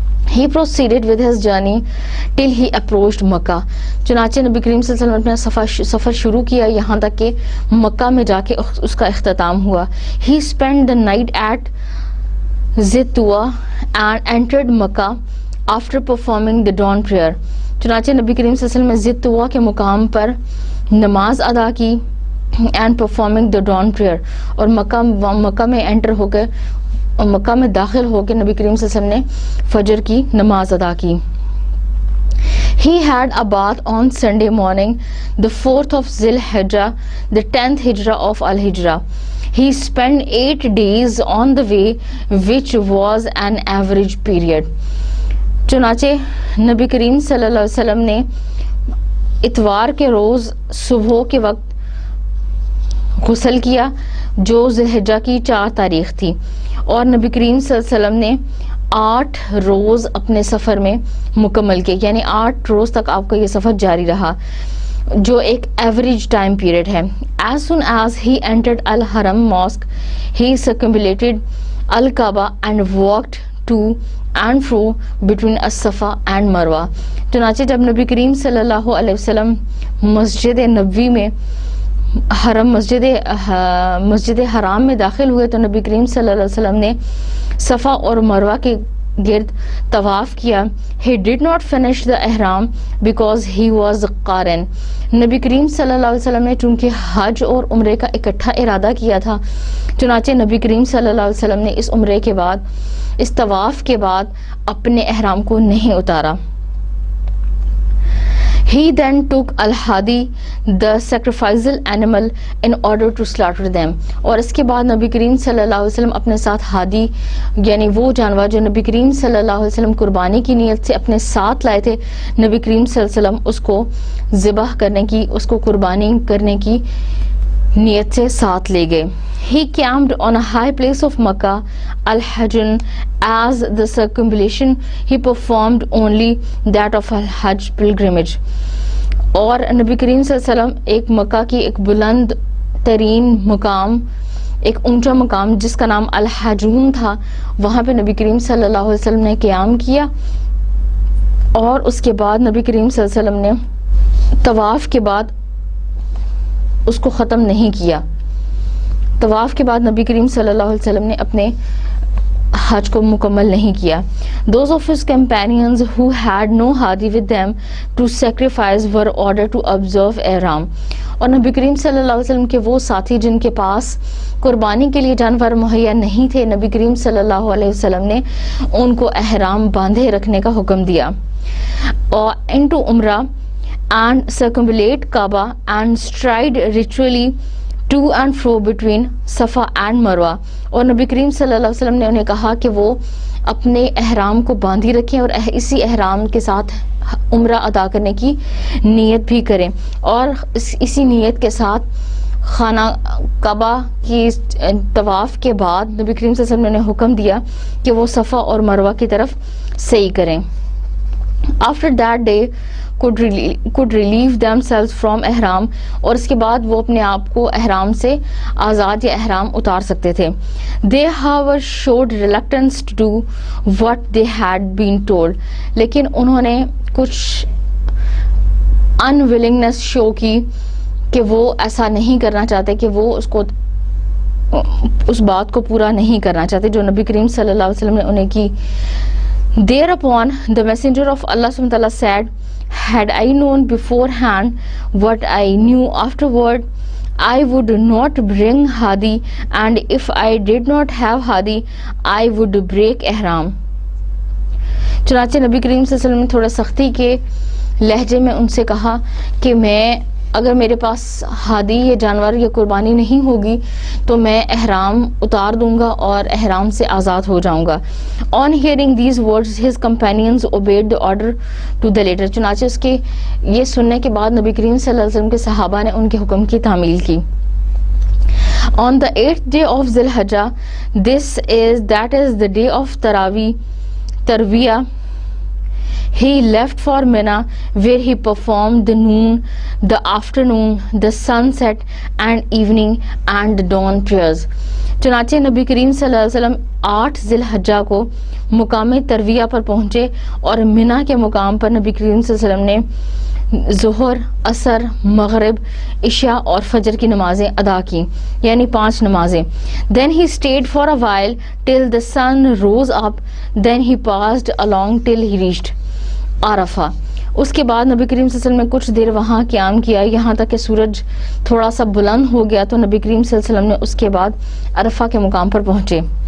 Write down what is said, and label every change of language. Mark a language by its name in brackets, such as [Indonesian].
[English] He proceeded with his journey till he approached Makkah. [Urdu] چنانچہ نبی کریم صلی اللہ علیہ وسلم نے سفر شروع کیا یہاں تک کہ مکہ میں جا کے اس کا اختتام ہوا. [English] He spent the night at Zitwa and entered Makkah after performing the dawn prayer. [Urdu] چنانچہ نبی کریم صلی اللہ علیہ وسلم نے زتوا کے مقام پر نماز ادا کی [English] and performing the dawn prayer, [Urdu] اور مکہ میں انٹر ہو کے اور مکہ میں داخل ہو کے نبی کریم صلی اللہ علیہ وسلم نے فجر کی نماز ادا کی. [English] He had a bath on Sunday morning, the 4th of Zil Hijjah, the 10th Hijrah of Al-Hijrah. He spent 8 days on the way, which was an average period. [Urdu] چنانچہ نبی کریم صلی اللہ علیہ وسلم نے اتوار کے روز صبح کے وقت غسل کیا جو ذی الحجہ کی 4 تاریخ تھی، اور نبی کریم صلی اللہ علیہ وسلم نے 8 روز اپنے سفر میں مکمل کیے، یعنی 8 روز تک آپ کا یہ سفر جاری رہا جو ایک ایوریج ٹائم پیریڈ ہے. [English] As soon as he entered Al-Haram Mosque, he circumambulated Al-Kaaba and walked to and fro between As-Safa and Marwa. [Urdu] چنانچہ جب نبی کریم صلی اللہ علیہ وسلم مسجد نبوی میں مسجد حرام میں داخل ہوئے تو نبی کریم صلی اللہ علیہ وسلم نے صفا اور مروہ کے گرد طواف کیا. [English] He did not finish the ihram because he was قارن. [Urdu] نبی کریم صلی اللہ علیہ وسلم نے چونکہ حج اور عمرے کا اکٹھا ارادہ کیا تھا، چنانچہ نبی کریم صلی اللہ علیہ وسلم نے اس عمرے کے بعد، اس طواف کے بعد اپنے احرام کو نہیں اتارا. [English] He then took al-hadi, the sacrificial animal, in order to slaughter them. [Urdu] اور اس کے بعد نبی کریم صلی اللہ علیہ وسلم اپنے ساتھ ہادی یعنی وہ جانور جو نبی کریم صلی اللہ علیہ وسلم قربانی کی نیت سے اپنے ساتھ لائے تھے، نبی کریم صلی اللہ علیہ وسلم اس کو ذبح کرنے کی، اس کو قربانی کرنے کی نیت سے ساتھ لے گئے. [English] He camped on a high place of Makkah, Al-Hajjun, as the circumambulation he performed only that of Al-Hajj pilgrimage. [Urdu] اور نبی کریم صلی اللہ علیہ وسلم ایک مکہ کی ایک بلند ترین مقام، ایک اونچا مقام جس کا نام الحجون تھا، وہاں پہ نبی کریم صلی اللہ علیہ وسلم نے قیام کیا، اور اس کے بعد نبی کریم صلی اللہ علیہ وسلم نے طواف کے بعد اس کو ختم نہیں کیا. طواف کے بعد نبی کریم صلی اللہ علیہ وسلم نے اپنے حج کو مکمل نہیں کیا. [English] Those of his companions who had no hadi with them to sacrifice were ordered to observe ihram. [Urdu] اور نبی کریم صلی اللہ علیہ وسلم کے وہ ساتھی جن کے پاس قربانی کے لیے جانور مہیا نہیں تھے، نبی کریم صلی اللہ علیہ وسلم نے ان کو احرام باندھے رکھنے کا حکم دیا. اور [English] into Umrah and circumambulate Kaaba and stride ritually to and fro between Safa and Marwa. [Urdu] اور نبی کریم صلی اللہ علیہ وسلم نے انہیں کہا کہ وہ اپنے احرام کو باندھی رکھیں اور اسی احرام کے ساتھ عمرہ ادا کرنے کی نیت بھی کریں، اور اسی نیت کے ساتھ خانہ کعبہ کی طواف کے بعد نبی کریم صلی اللہ علیہ وسلم نے انہیں حکم دیا کہ وہ صفا اور مروہ کی طرف سعی کریں. [English] After that they could relieve themselves from ihram. [Urdu] اور اس کے بعد وہ اپنے آپ کو احرام سے آزاد یا احرام اتار سکتے تھے. [English] They however showed reluctance to do what they had been told. [Urdu] لیکن انہوں نے کچھ [English] unwillingness show [Urdu] کی کہ وہ ایسا نہیں کرنا چاہتے، کہ وہ اس بات کو پورا نہیں کرنا چاہتے جو نبی کریم صلی اللہ علیہ وسلم نے انہیں کی [English] Thereupon the messenger of Allah subhanahu wa ta'ala said, had I known beforehand what I knew afterward, I would not bring hadi, and if I did not have hadi, I would break ihram. [Urdu] چنانچہ نبی کریم صلی اللہ علیہ وسلم نے تھوڑا سختی کے لہجے میں ان سے کہا کہ میں اگر میرے پاس ہادی یا جانور یا قربانی نہیں ہوگی تو میں احرام اتار دوں گا اور احرام سے آزاد ہو جاؤں گا. [English] On hearing these words his companions obeyed the order to the letter. [Urdu] چنانچہ اس کے یہ سننے کے بعد نبی کریم صلی اللہ علیہ وسلم کے صحابہ نے ان کے حکم کی تعمیل کی. [English] On the 8th day of Dhul Hijjah, that is the day of Tarwiyah, he left for Mina, where he performed the noon, the afternoon, the sunset and evening and dawn prayers. [Urdu] چنانچہ نبی کریم صلی اللہ علیہ وسلم 8 ذی الحجہ کو مقام ترویہ پر پہنچے اور منا کے مقام پر نبی کریم صلی اللہ علیہ وسلم نے ظہر، عصر، مغرب، عشاء اور فجر کی نمازیں ادا کی، یعنی 5 نمازیں. [English] Then he stayed for a while till the sun rose up, then he passed along till he reached Arafah. [Urdu] اس کے بعد نبی کریم صلی اللہ علیہ وسلم نے کچھ دیر وہاں قیام کیا یہاں تک کہ سورج تھوڑا سا بلند ہو گیا تو نبی کریم صلی اللہ علیہ وسلم نے اس کے بعد عرفہ کے مقام پر پہنچے.